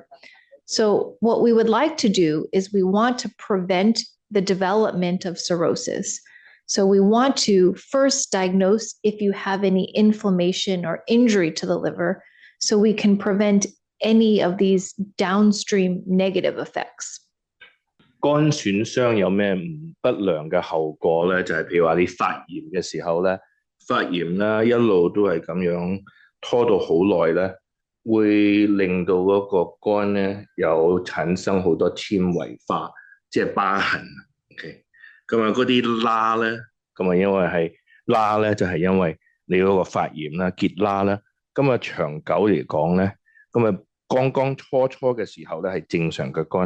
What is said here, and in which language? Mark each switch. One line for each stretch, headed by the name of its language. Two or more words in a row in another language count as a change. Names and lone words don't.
English: So what we would like to do is we want to prevent the development of cirrhosis. So we want to first diagnose if you have any inflammation or injury to the liver so we can prevent any of these downstream negative effects.
Cantonese: 肝損傷有咩不良嘅後果咧？就係譬如話你發炎嘅時候咧，發炎啦一路都係咁樣拖到好耐咧，會令到嗰個肝咧有產生好多纖維化，即係疤痕。OK， 咁嗰啲疤咧，咁因為係疤咧，就係因為你嗰個發炎啦、結疤啦，咁長久嚟講咧，咁剛初嘅時候咧係正常嘅肝。